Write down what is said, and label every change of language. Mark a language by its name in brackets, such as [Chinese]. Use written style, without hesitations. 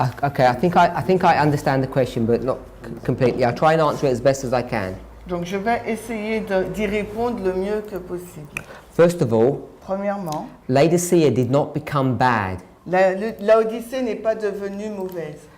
[English] Okay, I think I understand the question, but not completely. I'll try and answer it as best as I can. [French] Donc je vais essayer d'y répondre le mieux que possible. [English] First of all, [French] Premièrement, [English] Laodicea did not become bad. [French] Laodicée n'est pas devenue mauvaise.